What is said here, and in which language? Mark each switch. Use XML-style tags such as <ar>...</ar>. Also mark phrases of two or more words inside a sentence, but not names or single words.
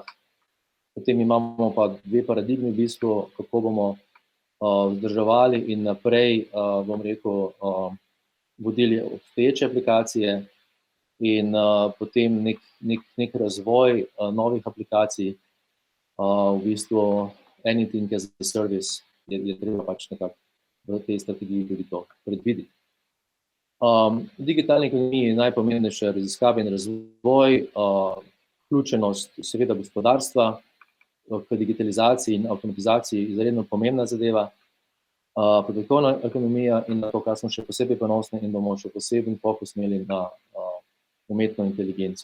<sl>Potem imamo pa dve paradigmi v bistvu, kako bomo vzdrževali in naprej, bom rekel, vodili obstoječe aplikacije in potem nek razvoj novih aplikacij, v bistvu</sl> <en>anything as a service</en> <sl>je treba pač nekako v tej strategiji tudi to predvideti. V digitalni ekonomiji je najpomembnejše raziskave in razvoj, vključenost seveda gospodarstva k digitalizaciji in avtomatizaciji izredno pomembna zadeva, podatkovna ekonomija in na to, kar smo še posebej ponosni in bomo še poseben fokus imeli na umetno inteligenco.</sl>